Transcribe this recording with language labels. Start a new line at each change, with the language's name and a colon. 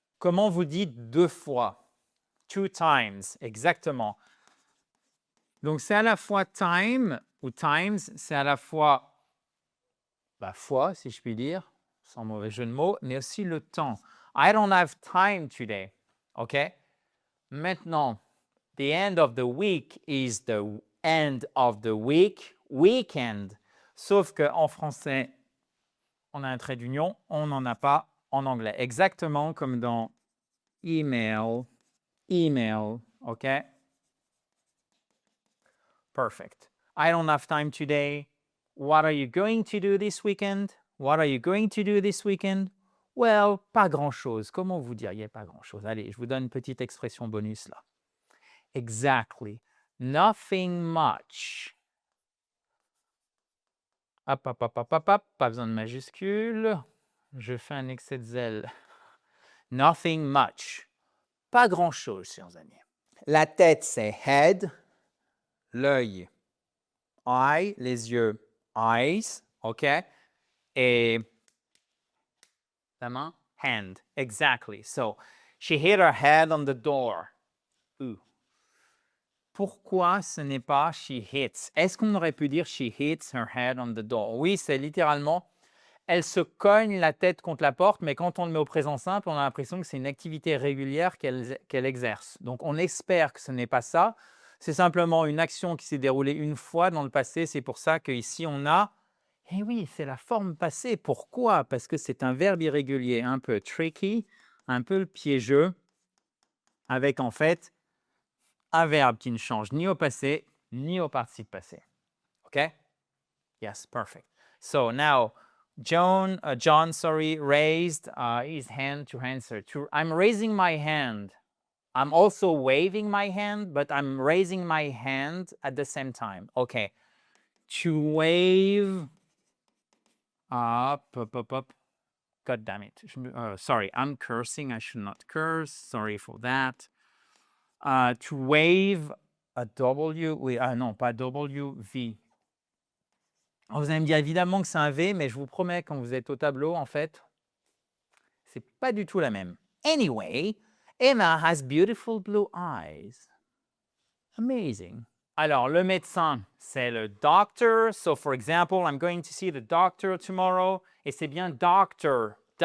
French: Comment vous dites 2 fois? 2 times, exactement. Donc, c'est à la fois time ou times, c'est à la fois fois, si je puis dire, sans mauvais jeu de mots, mais aussi le temps.
English: I don't have time today.
French: OK? Maintenant,
English: The end of the week is the end of the week, weekend.
French: Sauf qu'en français, on a un trait d'union, on n'en a pas en anglais. Exactement comme dans email, OK?
English: Perfect. I don't have time today. What are you going to do this weekend? What are you going to do this weekend?
French: Well, pas grand-chose. Comment vous diriez pas grand-chose? Allez, je vous donne une petite expression bonus là. Exactly.
English: Nothing much.
French: Hop, hop, hop, hop, hop, hop. Pas besoin de majuscule. Je fais un excès de zèle. Nothing much. Pas grand-chose, chers amis. La tête, c'est head. L'œil, eye. Les yeux, eyes. OK? Et la main, hand. Exactly.
English: So, she hit her head on the door. Ooh.
French: Pourquoi ce n'est pas she hits? Est-ce qu'on aurait pu dire
English: she hits her head on the door?
French: Oui, c'est littéralement, elle se cogne la tête contre la porte, mais quand on le met au présent simple, on a l'impression que c'est une activité régulière qu'elle exerce. Donc, on espère que ce n'est pas ça. C'est simplement une action qui s'est déroulée une fois dans le passé. C'est pour ça qu'ici, on a... Eh oui, c'est la forme passée. Pourquoi? Parce que c'est un verbe irrégulier un peu tricky, un peu piégeux, avec en fait un verbe qui ne change ni au passé, ni au participe passé.
English: OK? Yes, perfect. So now, John, raised his hand to answer. I'm raising my hand. I'm also waving my hand, but I'm raising my hand at the same time. Okay. To wave. Up. God damn it. Sorry, I'm cursing. I should not curse. Sorry for that. To wave a W.
French: Oui, non, pas W, V. Vous allez me dire évidemment que c'est un V, mais je vous promets, quand vous êtes au tableau, en fait, c'est pas du tout la même.
English: Anyway, Emma has beautiful blue eyes. Amazing.
French: Alors, le médecin, c'est le doctor.
English: So, for example, I'm going to see the doctor tomorrow.
French: Et c'est bien doctor.